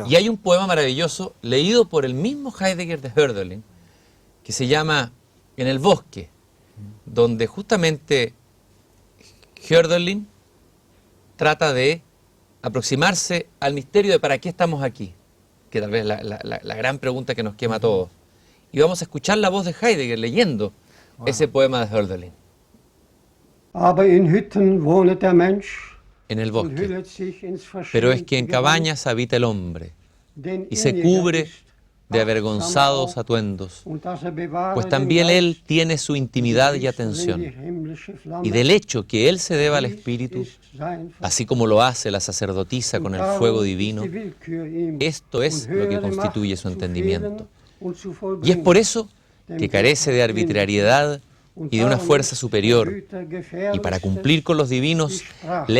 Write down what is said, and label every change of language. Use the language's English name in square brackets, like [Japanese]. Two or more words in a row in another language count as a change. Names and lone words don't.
[Spanish] Y hay un poema maravilloso, leído por el mismo Heidegger de Hölderlin, que se llama En el bosque, donde justamente Hölderlin trata de aproximarse al misterio de para qué estamos aquí, que tal vez es la gran pregunta que nos quema a todos. Y vamos a escuchar la voz de Heidegger leyendo ese poema de Hölderlin. [German] Aber in Hütten wohnet der Mensch, [Spanish] En el bosque. Pero es que en cabañas habita el hombre y se cubre de avergonzados atuendos, [German] und dass bewahre [Spanish] pues [German] den [Spanish] también [German] Geist, [Spanish] Él tiene su intimidad y atención, y del hecho que Él se deba al Espíritu, así como lo hace la sacerdotisa con el fuego divino, esto es lo que constituye su entendimiento. Y es por eso que carece de arbitrariedad y de una fuerza superior, y para cumplir con los divinos le